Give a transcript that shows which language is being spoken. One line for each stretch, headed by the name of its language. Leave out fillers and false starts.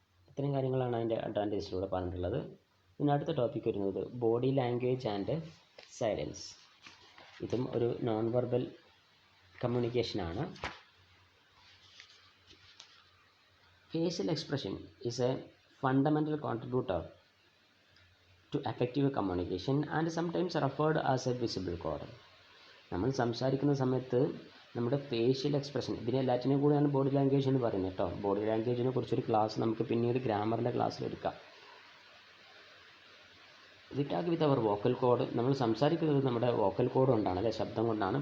Malayalam: ഇത്രയും കാര്യങ്ങളാണ് അതിൻ്റെ അഡ്വാൻറ്റേജിലൂടെ പറഞ്ഞിട്ടുള്ളത്. പിന്നെ അടുത്ത ടോപ്പിക് വരുന്നത്
English: Body language and silence.
Malayalam: ഇതും ഒരു non verbal കമ്മ്യൂണിക്കേഷനാണ്.
English: Facial expression is a fundamental contributor to effective communication and sometimes referred as a visible code.
Malayalam: നമ്മൾ സംസാരിക്കുന്ന സമയത്ത് നമ്മുടെ ഫേഷ്യൽ എക്സ്പ്രഷൻ, ഇതിനെ എല്ലാറ്റിനെയും കൂടിയാണ് ബോഡി ലാംഗ്വേജ് എന്ന് പറയുന്നത് കേട്ടോ. ബോഡി ലാംഗ്വേജിനെ കുറിച്ചൊരു ക്ലാസ് നമുക്ക് പിന്നീട് ഗ്രാമറിൻ്റെ ക്ലാസ്സിൽ എടുക്കാം.
English: We talk with our vocal cord.
Malayalam: നമ്മൾ സംസാരിക്കുന്നത് നമ്മുടെ വോക്കൽ കോഡ് കൊണ്ടാണ്, അല്ലെ, ശബ്ദം കൊണ്ടാണ്.